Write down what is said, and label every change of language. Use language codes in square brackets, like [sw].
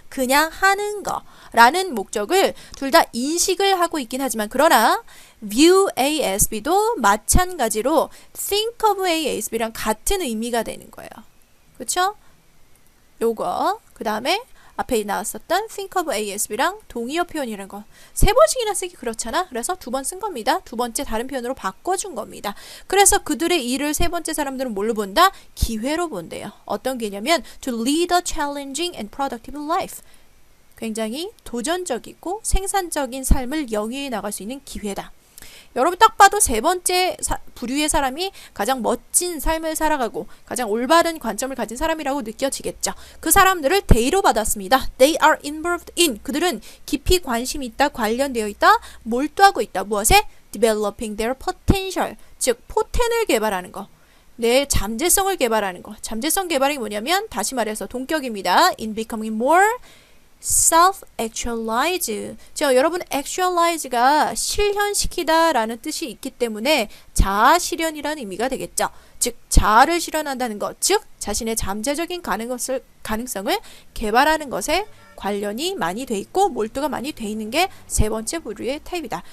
[ko] 그냥 하는 거 라는 목적을 둘 다 인식을 하고 있긴 하지만 그러나 [en] view A as B [ko] 도 마찬가지로 [en] think of A as B [ko] 랑 같은 의미가 되는 거예요. 그렇죠? 요거 그 다음에 앞에 나왔었던 [en] think of A as B [ko] 랑 동의어 표현이라는 거 세 번씩이나 쓰기 그렇잖아. 그래서 두 번 쓴 겁니다. 두 번째 다른 표현으로 바꿔준 겁니다. 그래서 그들의 일을 세 번째 사람들은 뭘로 본다? 기회로 본대요. [en] 어떤 개념이면 to lead a challenging and productive life. [ko] 굉장히 도전적이고 생산적인 삶을 영위해 나갈 수 있는 기회다. 여러분 딱 봐도 세 번째 부류의 사람이 가장 멋진 삶을 살아가고 가장 올바른 관점을 가진 사람이라고 느껴지겠죠. 그 사람들을 they로 받았습니다. [en] They are involved in. [ko] 그들은 깊이 관심이 있다, 관련되어 있다, 몰두하고 있다. 무엇에? [en] Developing their potential. [ko] 즉 포텐을 개발하는 거. 내 잠재성을 개발하는 거. 잠재성 개발이 뭐냐면 다시 말해서 동격입니다. [en] In becoming more self-actualize. [ko] 여러분 actualize가 실현시키다 라는 뜻이 있기 때문에 자아실현이라는 의미가 되겠죠. 즉 자아를 실현한다는 것, 즉 자신의 잠재적인 가능성을 개발하는 것에 관련이 많이 돼 있고 몰두가 많이 돼 있는 게 세 번째 부류의 타입이다.